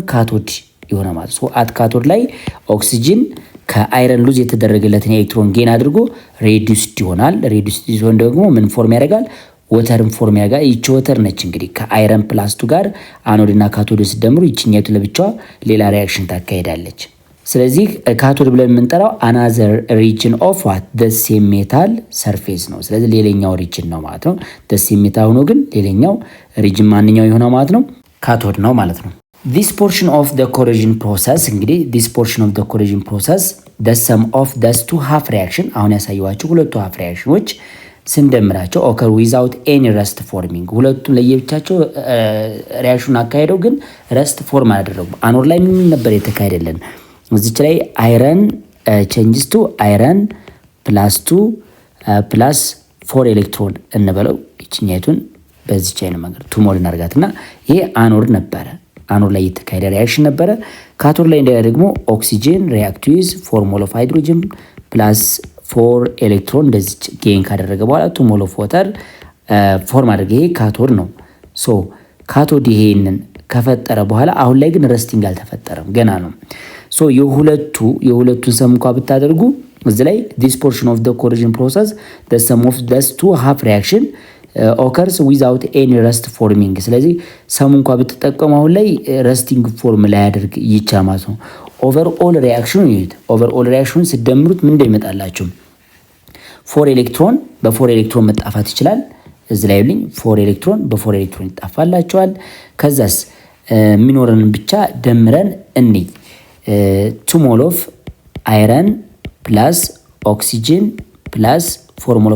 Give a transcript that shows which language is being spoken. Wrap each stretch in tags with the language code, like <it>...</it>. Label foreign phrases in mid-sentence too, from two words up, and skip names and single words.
<am>ካቶድ ይሆናል ማለት ነው።</am> <en>at cathode</en> <am>ላይ ኦክሲጅን ከአይረን ሉዝ የተደረገለትን ኤሌክትሮን ጌን አድርጎ ሬዲዩስድ ይሆናል። ሬዲዩስድ ሲሆን ደግሞ ምን ፎርም ያደርጋል ወተርን ፎርም ያደርጋል። ይቺ ወተር ነች እንግዲህ ከአይረን ፕላስቱ ጋር አኖድ እና ካቶድ ሲደምሩ ይችኛቱ ለብቻዋ ሌላ ሪያክሽን ታካሄዳለች። ስለዚህ ካቶድ ብለን የምንጠራው</am> <en>another region of what the same metal surface</en> <am>ነው። ስለዚህ ሌላኛው ሪጅን ነው ማለት ነው።</am> <en>the same metal</en> <am>ሆኖ ግን ሌላኛው ሪጅን ማንኛው የሆነው ማለት ነው ካቶድ ነው ማለት ነው።</am> <en>this portion of the corrosion process</en> <am>እንግዲህ</am> <en>this portion of the corrosion process the sum of those two half reaction</en> <am>አሁን ያሳየዋችሁ ሁለቱ</am> <en>half reaction</en> <am>ዎች ስንደምራቸው</am> <en>occur without any rust forming</en> <am>ሁለቱም ለየብቻቸው ሪያክሽን አካሄደው ግን ረስት ፎርም አላደረጉም። አኖድ ላይ ምን ነበር የተካሄደልን እዚች ላይ አይረን</am> <en>changes to iron plus</en> <am>2 ፕላስ 4 ኤሌክትሮን እንበለው ይችኛቱን በዚች አይነት መንገድ 2 ሞል እናርጋትና ይሄ አኖድ ነበረ። አኖድ ላይ የተካሄደ ሪያክሽን ነበረ። ካቶድ ላይ ደግሞ</am> <en>oxygen react with 4 mole of hydrogen plus 4 electron</en> <am>እንደዚህ ጌን ካደረገ በኋላ</am> <en>2 mole of water</en> <am>ፎርም አድርገ ይሄ ካቶድ ነው። ሶ ካቶድ ይሄንን ከፈጠረ በኋላ አሁን ላይ ግን ረስቲንግ አልተፈጠረም ገና ነው። ሶ የሁለቱን ሰም እንኳን ብታደርጉ እዚህ ላይ</am> <en>this portion of the corrosion process the sum of those two half reaction occurs without any rust forming።</en> <am>ስለዚህ ሰሙ እንኳ ብትጠቀሙ አሁን ላይ ረስቲንግ ፎርም ላይ ያደርግ ይቻላል ማለት ነው። ኦቨርኦል ሪያክሽኑ ይሄድ ኦቨርኦል ሪያክሽኑን ስደምሩት ምን እንደሚመጣላችሁ 4 ኤሌክትሮን በ4 ኤሌክትሮን መጣፋት ይችላል። እዚህ ላይ ልኝ 4 ኤሌክትሮን በ4 ኤሌክትሮን ይጣፋላቸዋል። ከዛስ ሚኖረን ብቻ ደምረን እኒ</am> <en>2 mole of iron plus oxygen plus 4 mole</en>